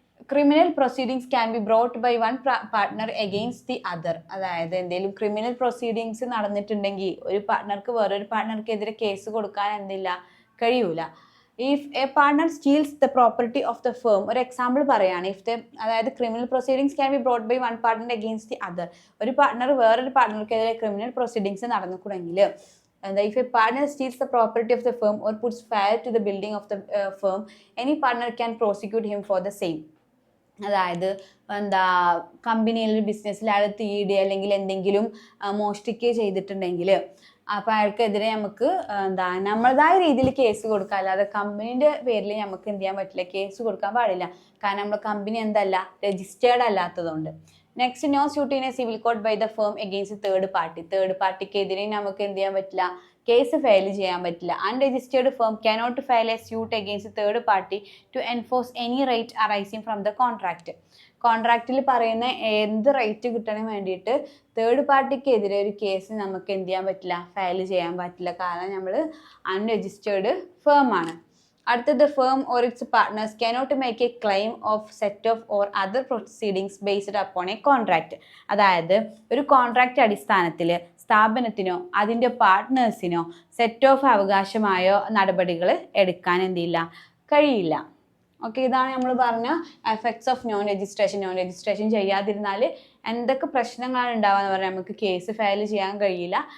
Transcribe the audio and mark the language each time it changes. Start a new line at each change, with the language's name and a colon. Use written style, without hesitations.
English: Criminal proceedings can be brought by one partner against the other.
Malayalam: അതായത് എന്തെങ്കിലും criminal proceedings നടന്നിട്ടുണ്ടെങ്കിൽ ഒരു പാർട്ട്ണർക്ക് വേറൊരു പാർട്ട്ണർക്കെതിരെ case കൊടുക്കാൻ കഴിയൂല.
English: if a partner steals the property of the firm,
Malayalam: ഒരു example പറയാണ്, അതായത്
English: Criminal proceedings can be brought by one partner against the other.
Malayalam: ഒരു പാർട്ട്ണർ വേറൊരു പാർട്ട്ണർക്കെതിരെ criminal proceedings നടന്നിട്ടുണ്ടെങ്കിൽ,
English: if a partner steals the property of the firm or puts fire to the building of the firm, any partner can prosecute him for the same.
Malayalam: അതായത് കമ്പനിയിൽ ബിസിനസ്സിൽ അയാൾ തീയിടുക അല്ലെങ്കിൽ എന്തെങ്കിലും മോഷ്ടിക്കുകയോ ചെയ്തിട്ടുണ്ടെങ്കിൽ അപ്പോൾ അയാൾക്കെതിരെ നമുക്ക് നമ്മളതായ രീതിയിൽ കേസ് കൊടുക്കാം. അല്ലാതെ കമ്പനീൻ്റെ പേരിൽ നമുക്ക് എന്ത് ചെയ്യാൻ പറ്റില്ല, കേസ് കൊടുക്കാൻ പാടില്ല. കാരണം നമ്മുടെ കമ്പനി രജിസ്റ്റേർഡ് അല്ലാത്തതുകൊണ്ട്.
English: Next, no suit in a civil court by the firm against third party.
Malayalam: Third പാർട്ടിക്കെതിരെ നമുക്ക് എന്ത് ചെയ്യാൻ പറ്റില്ല, കേസ് ഫയൽ ചെയ്യാൻ പറ്റില്ല.
English: Unregistered firm cannot file a suit against third party to enforce any right arising from the contract.
Malayalam: കോൺട്രാക്റ്റിൽ പറയുന്ന എന്ത് right കിട്ടണ വേണ്ടിയിട്ട് തേർഡ് പാർട്ടിക്കെതിരെ ഒരു കേസ് നമുക്ക് എന്ത് ചെയ്യാൻ പറ്റില്ല, ഫയൽ ചെയ്യാൻ പറ്റില്ല. കാരണം നമ്മൾ അൺരജിസ്റ്റേർഡ് ഫേം ആണ്. അടുത്തത്,
English: Firm or its partners cannot make a claim of set off or other proceedings based upon a contract.
Malayalam: അതായത് ഒരു കോൺട്രാക്റ്റ് അടിസ്ഥാനത്തിൽ സ്ഥാപനത്തിനോ അതിൻ്റെ പാർട്ട്നേഴ്സിനോ സെറ്റ് ഓഫ് അവകാശമായോ നടപടികൾ എടുക്കാൻ കഴിയില്ല. ഓക്കെ, ഇതാണ് നമ്മൾ പറഞ്ഞ effects of non registration. Non registration ചെയ്യാതിരുന്നാൽ എന്തൊക്കെ പ്രശ്നങ്ങളാണ് ഉണ്ടാവുക പറഞ്ഞാൽ നമുക്ക് കേസ് ഫയൽ ചെയ്യാൻ കഴിയില്ല.